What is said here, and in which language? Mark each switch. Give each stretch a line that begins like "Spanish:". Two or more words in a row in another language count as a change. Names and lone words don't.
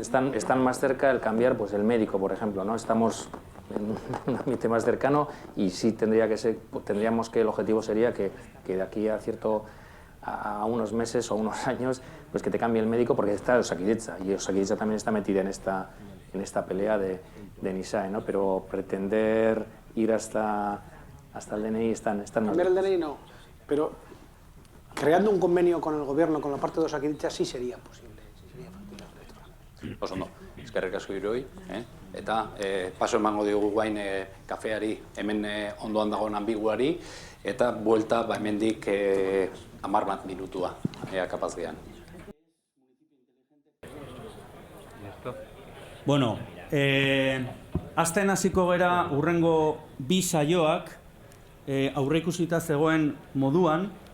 Spanish: Están más cerca el cambiar pues el médico, por ejemplo, ¿no? Estamos en un ambiente más cercano y sí tendríamos que el objetivo sería que de aquí a unos meses o unos años, pues que te cambie el médico porque está Osakidetza y Osakidetza también está metida en esta pelea de NISAE, ¿no? Pero pretender ir hasta el DNI están más Cambiar el DNI no, pero creando un convenio con el gobierno, con la parte de Osakidetza, sí sería posible, sí sería factible.
Basque: Oso ondo, eskerrik asko hiroi, eta paso emango diogu guain kafeari, hemen ondoan dagoen ambiguari, eta buelta hemendik 10 minutua, ea kapaz gean. Bueno, azten hasiko gera urrengo 2 saioak aurreikusita zegoen moduan,